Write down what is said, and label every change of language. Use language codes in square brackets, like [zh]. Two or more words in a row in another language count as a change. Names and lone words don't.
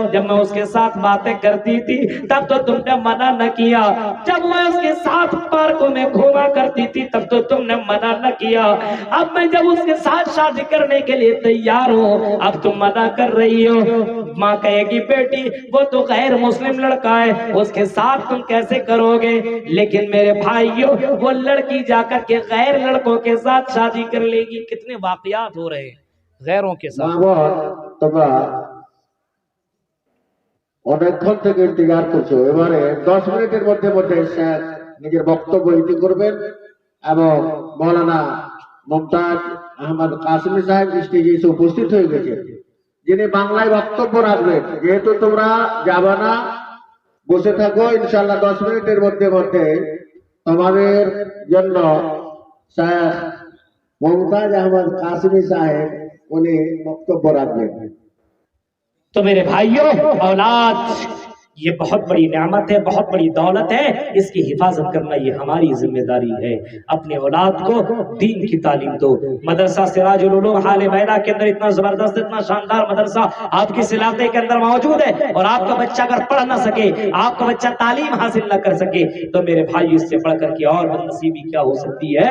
[ur] جب میں اس کے ساتھ باتیں کرتی تھی تب تو تم نے منع نہ کیا، جب میں اس کے ساتھ پارکوں میں گھوما کرتی تھی تب تو تم نے منع نہ کیا، اب میں جب اس کے ساتھ شادی کرنے کے لیے تیار ہوں اب تم منع کر رہی ہو. ماں کہے گی بیٹی وہ تو غیر مسلم لڑکا ہے, اس کے ساتھ تم کیسے کرو گے؟ لیکن میرے بھائیوں وہ لڑکی جا کر کے غیر لڑکوں کے ساتھ شادی کر لے گی. کتنے واقعات ہو رہے ہیں غیروں کے ساتھ. [bn] তোমরা অনেকক্ষণ থেকে ইন্তেজার করছো, এবারে 10 মিনিটের মধ্যে মধ্যে স্যার নিজের বক্তব্য ইতি করবেন এবং মৌলানা মুমতাজ আহমদ কাসিমি সাহেব স্টেজে এসে উপস্থিত হয়ে গেছে, যিনি বাংলায় বক্তব্য রাখবেন. যেহেতু তোমরা যাবে না, বসে থাকো, ইনশাআল্লাহ 10 মিনিটের মধ্যে মধ্যে তোমাদের জন্য স্যার মুমতাজ আহমদ কাসিমি সাহেব উনি বক্তব্য রাখবেন. [ur] تو میرے بھائیوں اولاد یہ بہت بڑی نعمت ہے, بہت بڑی دولت ہے, اس کی حفاظت کرنا یہ ہماری ذمہ داری ہے. اپنے اولاد کو دین کی تعلیم دو. مدرسہ سراج العلوم حال بیدا کے اندر اتنا زبردست اتنا شاندار مدرسہ آپ کے علاقے کے اندر موجود ہے, اور آپ کا بچہ اگر پڑھ نہ سکے, آپ کا بچہ تعلیم حاصل نہ کر سکے, تو میرے بھائی اس سے بڑھ کر کے اور بدنصیبی کیا ہو سکتی ہے؟